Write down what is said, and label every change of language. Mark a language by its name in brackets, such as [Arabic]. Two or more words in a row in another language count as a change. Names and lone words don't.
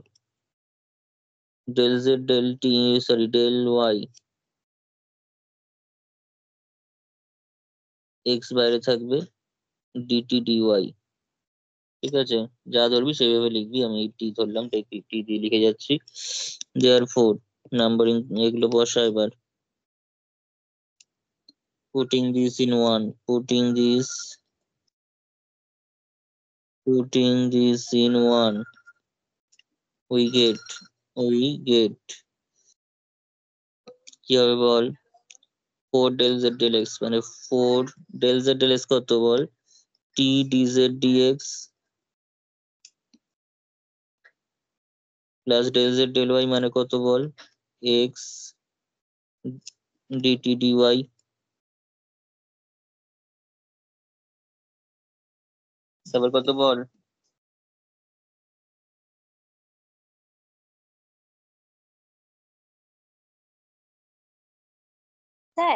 [English] del z del t, sorry del y, x [Bangla] বাইরে থাকবে, [English] dt d y, [Bangla] ঠিক আছে? যা ধরবি সেইভাবে লিখবি, আমি টি ধরলাম, তাই টি দিয়ে লিখে যাচ্ছি। [English] there four numbering [Bangla] এগুলো বসা এবার। [English] putting this in one, putting this in one, we get [Bangla] কি হবে বল? [English] 4 del z del x মানে 4 del z del x [Bangla] কত বল? [English] t dz dx প্লাস del z del y [Bangla] মানে কত বল? [English] x dt dy, [Bangla] তারপর কত বল? স্যার